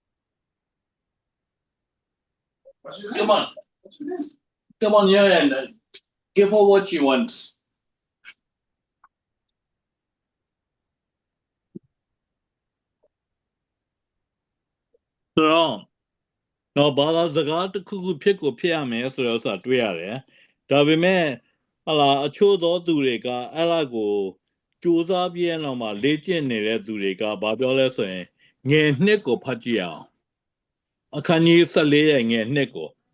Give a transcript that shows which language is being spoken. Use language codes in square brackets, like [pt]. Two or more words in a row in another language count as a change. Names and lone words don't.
[en] Come on. Come on here and give her what she wants. So, [my] နော်ဘာသာစကားတစ်ခုခုဖြစ်ကိုဖြစ်ရမယ်ဆိုတော့ဆိုတာတွေ့ရတယ်ဒါပေမဲ့အချို့သောသူတွေကအဲ့ဒါကိုစူးစမ်းပြည့်အောင်မှလေ့ကျင့်နေတဲ့သူတွေကဘာပြောလဲဆိုရင်ငယ်နှစ်ကိုဖတ်ကြည့်အောင်အခန်းကြီး14ရဲ့ငယ်နှစ်ကို